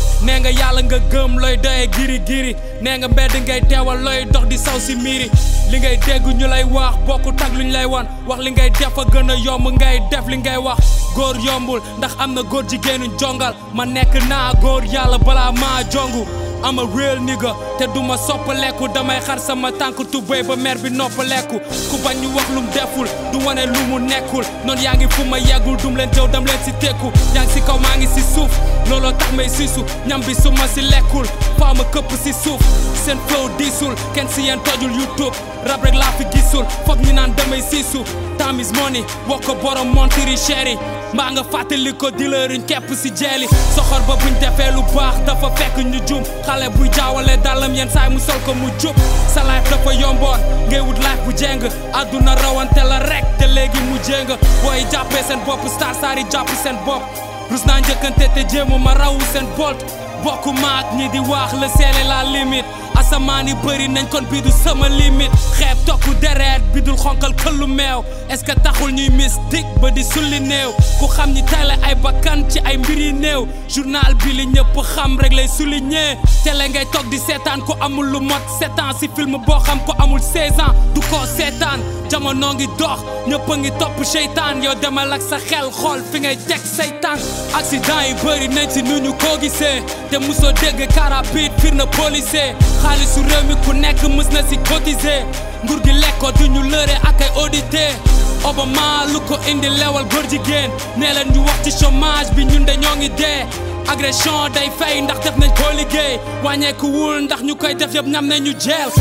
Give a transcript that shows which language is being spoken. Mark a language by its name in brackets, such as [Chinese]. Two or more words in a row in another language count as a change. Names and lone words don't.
[Wolof] Nee nga yàlla nga gëm looy doyee giri giri. Nee nga mbedd ngay teewal looy dox di saw si miiri. Li ngay dégg ñu lay wax bokkut ak luñ lay wan. Wax li ngay def a gën a yomb ngay def li ngay wax. Góor yombul ndax am na góor jigéenu jongal. Ma nekk naa góor yàlla balaa maa jongu. [English] I'm a real nigga [Wolof] te duma soppaleku damay xar sama tànk tubéy ba mer bi noppaleku. Ku bañ ñu wax lum deful du wane lu mu nekkul. Noon yaa ngi fu ma yeggul dum leen jëw dam leen si tekku. Yaa ngi si kaw maa ngi si suuf looloo tax may siisu. Ñam bi su ma si lekkul faa ma këpp si suuf. Seen flow diisul kenn si yéen tojul YouTube. Rap rek laa fi gisul foog ñu naan damay siisu. [English] Time is money [Wolof] wax ko borom montiri chéri. Mbaa nga fàttali ko dealer yi ñu kepp si jeeli. Soxor ba buñ defee lu baax dafa fekk ñu jum. Xale buy jaawale dàllam yenn saay mu sol ko mu jub. Sa life dafa yomboon ngay wut life bu jeng. Àdduna rawante la rek te léegi mu jeng. Booy jàppee seen bopp star star yi jàpp seen bopp. Rus naa njëkkante te jéemu ma rawu seen bolt. Bokk maak ñi di wax [French] le ciel est la limite. [Wolof] Asamaan yi bëri nañ kon bii du sama limite. Xeeb tokku deret bi dul xonkal këllu meew. [French] Est-ce que [Wolof] taxul ñuy mystique ba di sulli néew? Ku xam ñi tele ay bakkan ci ay mbir yi néew. Journal bi li ñëpp xam rek lay souligner. Télé ngay toog di seetaan ku amul lu mot [French] sept ans [Wolof] si film boo xam ko amul [French] seize ans. [Wolof] Du ko seetaan jamono ngi dox ñëpp a ngi topp seytaan. Yow demal ak sa xel xool fi ngay teg say tànk. Accident yi bëri nañ si nu ñu ko gisee. Te musoo dégg car rapide fir na policier. Xaalisu réew mi ku nekk mës na si cotiser. Nguur gi lekk ko du ñu lëre ak ay audité. Obama lu ko indi lewal góor jigéen. Nee leen ñu wax ci chômage bi ñun de ñoo ngi dee. Agression day fay ndax def nañ ko liggéey. Wàññeekuwul ndax ñu koy def yëpp ñam nañu jeel.